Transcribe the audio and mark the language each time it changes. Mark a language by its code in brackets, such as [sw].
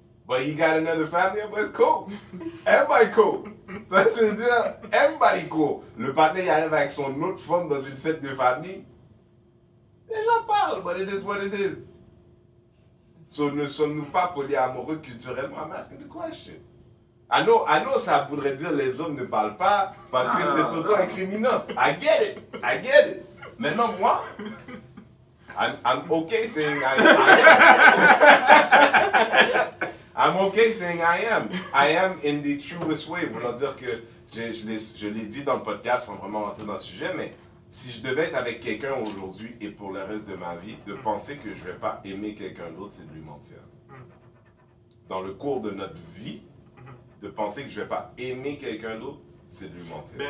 [en] But he got another family, everybody's cool. Everybody cool. [fr] Tu vois, je veux dire, [en] everybody cool. [fr] Le partenaire, il arrive avec son autre femme dans une fête de famille. Les gens parlent, [en] but it is what it is. [fr] So, ne sommes-nous pas polyamoureux culturellement? [en] I'm asking the question. I know, [fr] ça voudrait dire les hommes ne parlent pas parce que c'est auto-incriminant. [en] I get it. [fr] Maintenant, moi, [en] I'm okay saying I'm okay saying I am in the truest way. [fr] Voulant dire que je l'ai dit dans le podcast sans vraiment rentrer dans le sujet, mais si je devais être avec quelqu'un aujourd'hui et pour le reste de ma vie, de penser que je ne vais pas aimer quelqu'un d'autre, c'est de lui mentir. Dans le cours de notre vie, de penser que je ne vais pas aimer quelqu'un d'autre, c'est de lui mentir.